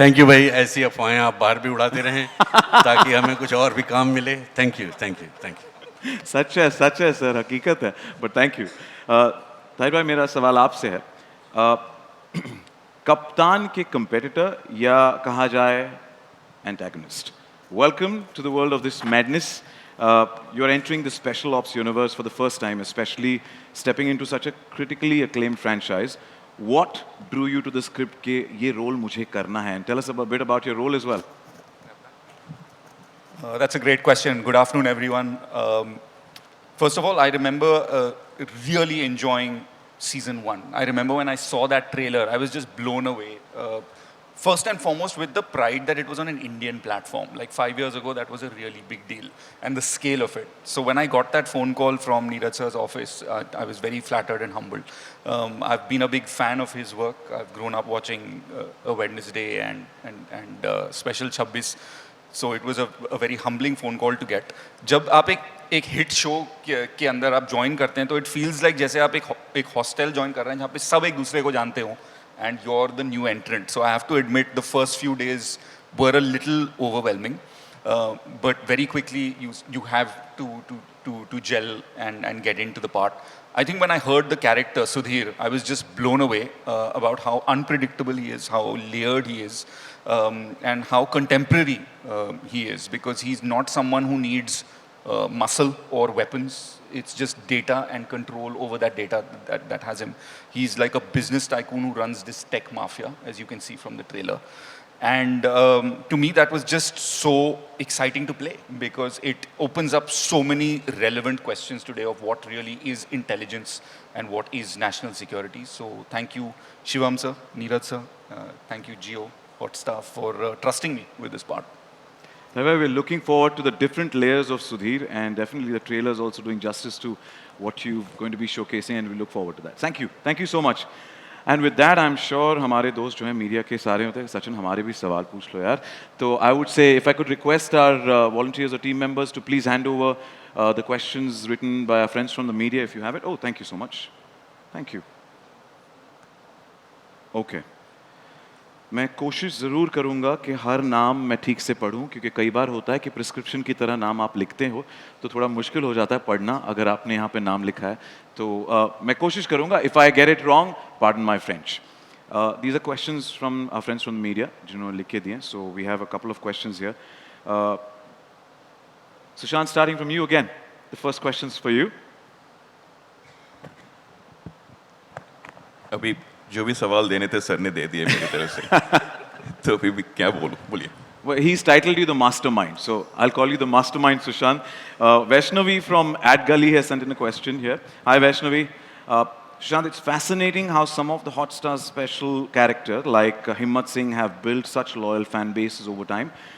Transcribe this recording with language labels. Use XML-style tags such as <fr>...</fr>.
<hi>Thank you भाई, ऐसी अफवाहें आप बाहर भी उड़ाते रहें ताकि हमें कुछ और भी काम मिले। Thank you, thank you, thank you. सच है सर, हकीकत है, बट थैंक यू। ताहिर भाई मेरा सवाल आपसे है, कप्तान के कंपेटिटर या कहा जाए antagonist.</hi> <en>Welcome to the world of this madness. You're entering the special ops universe for the first time, especially stepping into such a critically acclaimed franchise. What drew you to the script</en> <hi>के ये role मुझे करना है?</hi> <en>And tell us a bit about your role as well. That's a great question. Good afternoon, everyone. First of all, I remember really enjoying season 1. I remember when I saw that trailer, I was just blown away. First and foremost with the pride that it was on an Indian platform. Like 5 years ago, that was a really big deal. And the scale of it. So when I got that phone call from Neeraj sir's office, I was very flattered and humbled. I've been a big fan of his work. I've grown up watching A Wednesday and Special 26. So it was a very humbling phone call to get.</en> <hi>जब आप एक hit show के अंदर आप join करते हैं तो</hi> <en>it feels like</en> <hi>जैसे आप एक हॉस्टल ज्वाइन कर रहे हैं जहाँ पे सब एक दूसरे को जानते हो</hi> <en>and you're the new entrant. So I have to admit the first few days were a little overwhelming, but very quickly you have to gel and get into the part. I think when I heard the character Sudhir, I was just blown away about how unpredictable he is, how layered he is, and how contemporary he is, because he's not someone who needs muscle or weapons. It's just data and control over that data that has him. He's like a business tycoon who runs this tech mafia, as you can see from the trailer. And to me, that was just so exciting to play because it opens up so many relevant questions today of what really is intelligence and what is national security. So thank you, Shivam sir, Neeraj sir. Thank you, Jio Hotstar, for trusting me with this part. However, we're looking forward to the different layers of Sudhir, and definitely the trailer is also doing justice to what you're going to be showcasing, and we look forward to that. Thank you so much. And with that, I'm sure</en> <hi>हमारे दोस्त जो हैं media के सारे होते हैं, सचिन हमारे भी सवाल पूछ लो यार. तो</hi> <en>I would say if I could request our volunteers or team members to please hand over the questions written by our friends from the media if you have it. Oh, thank you so much. Thank you. Okay.</en> <hi>मैं कोशिश ज़रूर करूँगा कि हर नाम मैं ठीक से पढ़ूँ, क्योंकि कई बार होता है कि प्रिस्क्रिप्शन की तरह नाम आप लिखते हो तो थोड़ा मुश्किल हो जाता है पढ़ना अगर आपने यहाँ पे नाम लिखा है तो मैं कोशिश करूँगा.</hi> <en>If I get it wrong, pardon my French. These are questions from our friends from media</en> <hi>जिन्होंने लिख के दिए.</hi> <en>So we have a couple of questions here. Sushant, starting from you again, the first questions for you.</en> <hi>अभी जो भी सवाल देने थे सर ने दे दिए मेरी तरफ से तो अभी भी क्या बोलूं, बोलिए.</hi> <en>Well, he's titled you the mastermind, so I'll call you the mastermind, Sushant. Vaishnavi from @Gully has sent in a question here. Hi, Vaishnavi. Sushant, it's fascinating how some of the Hotstar special character like Himmat Singh have built such loyal fan bases over time.</en>